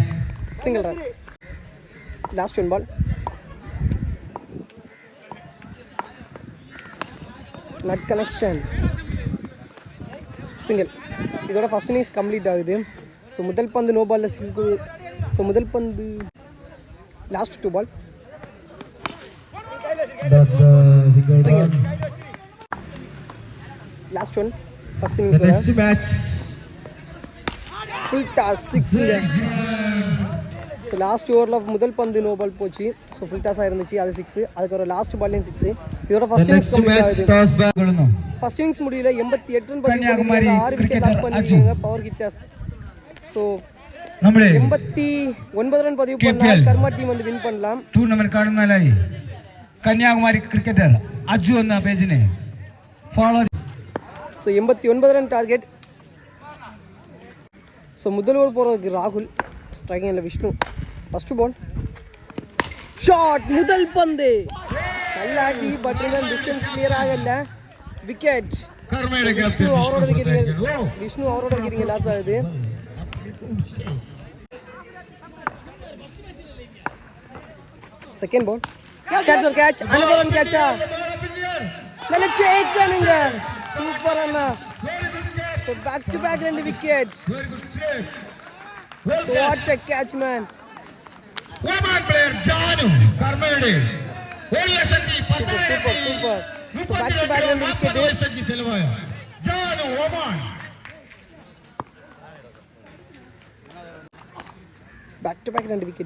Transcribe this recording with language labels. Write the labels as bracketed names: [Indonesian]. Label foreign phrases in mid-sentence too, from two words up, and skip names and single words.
[English] Single run. Last 1 ball. Nut connection single. [Tamil] இதோட [English] first innings complete [Tamil] ஆகுது. ஸோ முதல் பந்து நோ பாலில் 6. ஸோ முதல் பந்து [English] last 2 balls single. last one first inningsoda. next match full toss 6nga. [Tamil] ஸோ [English] last overil [Tamil] முதல் பந்து [English] no ball [Tamil] போச்சு. ஸோ [English] full tossaaga [Tamil] இருந்துச்சு, அது 6. அதுக்கப்புறம் [English] last ballaiyum [Tamil] 6. இதோட [English] first innings complete [Tamil] ஆகுது. [English] first innings [Tamil] முடியல 88 ரன் பதிவு பண்ணிருக்காங்க. 6 [English] wicket loss [Tamil] பண்ணிருக்காங்க [English] power hitters. [Tamil] ஸோ 89 ரன் பதிவு பண்ணால் கர்மா டீம் வந்து வின் பண்ணலாம். [Kannada] ಟೂರ್ನಮೆಂಟ್ ಕಾರಣದಲ್ಲಿ ಕನ್ಯಾಕುಮಾರಿ ಕ್ರಿಕೆಟರ್ ಅಜ್ಜು ಅನ್ನೋ [English] pagene follow. [Tamil] ஸோ 89 [English] run target. [Tamil] ஸோ முதல் ஓவர் போகிறதுக்கு ராகுல், ஸ்ட்ரைக்கிங் இல்லை விஷ்ணு. [English] first ball shot, [Tamil] முதல் பந்து நல்லா அடி, [English] but distance clear [Tamil] ஆகல. விக்கெட் விஷ்ணு அவரோட [English] wicket loss [Tamil] ஆகுது. [English] second ball catch oru catch, another one catcha, nalla takenunga, super anna. so back to back 2 wicket. So what a catch man. Woman player Janu Karmade. Oriya Sanji Super. Back to back 2 wicket. Sanji Selvaya. Janu Woman. Back to back 2 wicket.